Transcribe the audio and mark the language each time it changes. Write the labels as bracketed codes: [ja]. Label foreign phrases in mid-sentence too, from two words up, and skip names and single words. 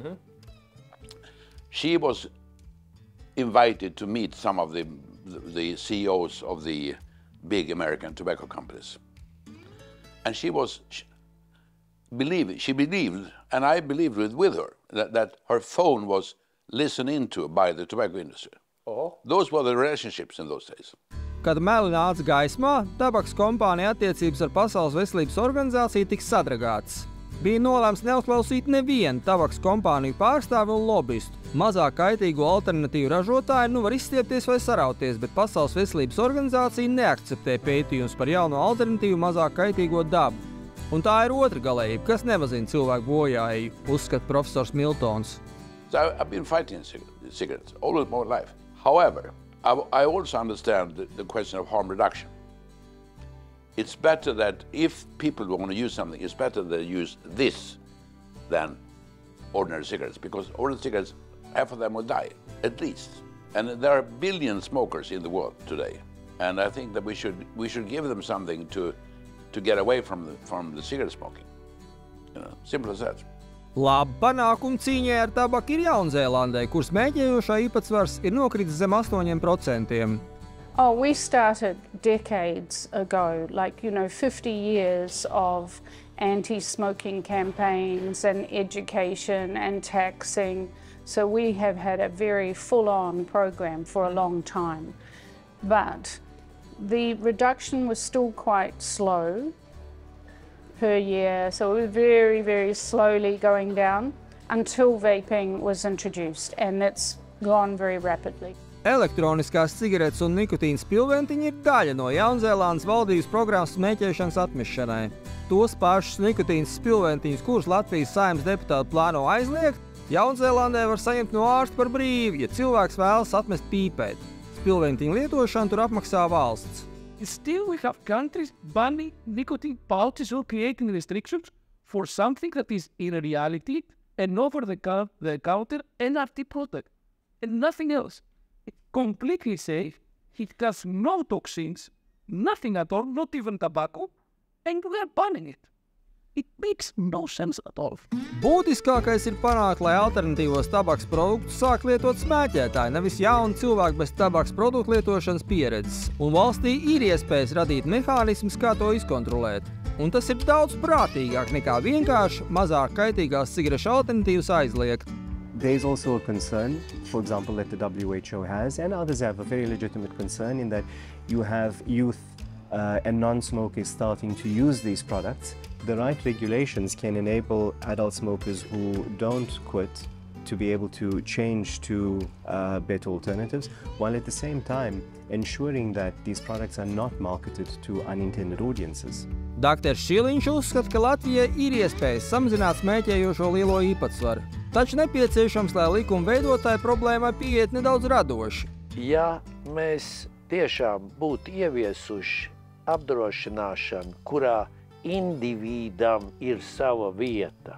[en] She was invited to meet some of the CEOs of the big American tobacco companies. And she was she believed, and I believed with her, that her phone was listened into by the tobacco industry. Those were the relationships in those days. [lv] Kad meli nāca gaismā, tabaks kompānija attiecības ar Pasaules veselības organizāciju tika sadragātas. Bija nolēmts neuzklausīt nevienu tabaks kompāniju pārstāvi un lobistu. Mazāk kaitīgo alternatīvu ražotāji var izstiepties vai sarauties, bet Pasaules veselības organizācija neakceptē pētījumus par jauno alternatīvu mazāk kaitīgo dabu. Un tā ir otra galējība, kas nemazina cilvēku bojāju, uzskata profesors Miltons. [en] So I've been fighting cigarettes all of my life. However, I also understand the question of harm reduction. It's better that if people want to use something, it's better they use this than ordinary cigarettes, because ordinary cigarettes, half of them will die, at least. And there are billion smokers in the world today. And I think that we should give them something to get away from the cigarette smoking. Simple as that. [lv] Labi panākumi cīņai ar tabaku ir Jaunzēlandē, kur smēķējošā īpatsvars ir nokritis zem 8%. [en] Oh, we started decades ago, 50 years of anti-smoking campaigns and education and taxing. So we have had a very full-on program for a long time. But the reduction was still quite slow per year, so it was very, very slowly going down until vaping was introduced, and that's gone very rapidly. [lv] Elektroniskās cigaretes un nikotīna spilventiņi ir daļa no Jaunzēlandes valdības programmas smēķēšanas atmešanai. Tos pašus nikotīna spilventiņus, kurus Latvijas Saeimas deputāti plāno aizliegt, Jaunzēlandē var saņemt no ārsta par brīvu, ja cilvēks vēlas atmest pīpēt. Spilventiņu lietošanu tur apmaksā valsts. [en] Still, we have countries banning nicotine pouches or creating restrictions for something that is in reality an over-the-counter NRT product and nothing else. It's completely safe. It has no toxins, nothing at all, not even tobacco, and we are banning it. It makes no sense at all. [lv] Būtiskākais ir panākt, lai alternatīvos tabaks produktus sāk lietot smēķētāji, nevis jauni cilvēki bez tabaks produktu lietošanas pieredzes. Un valstī ir iespējas radīt mehānismus, kā to izkontrolēt. Un tas ir daudz prātīgāk nekā vienkārši mazāk kaitīgās cigarešu alternatīvas aizliegt. [en] There is also a concern, for example, that the WHO has, and others have a very legitimate concern in that you have youth and non-smokers starting to use these products. The right regulations can enable adult smokers who don't quit to be able to change to better alternatives, while at the same time ensuring that these products are not marketed to unintended audiences. [lv] Dr. Šiliņš uzskata, ka Latvijai ir iespējas samazināt smēķējošo lielo īpatsvaru, taču nepieciešams, lai likuma veidotāji problēmai pieiet nedaudz radoši. Ja mēs tiešām būtu ieviesuši apdrošināšanu, kurā individam ir sava vieta.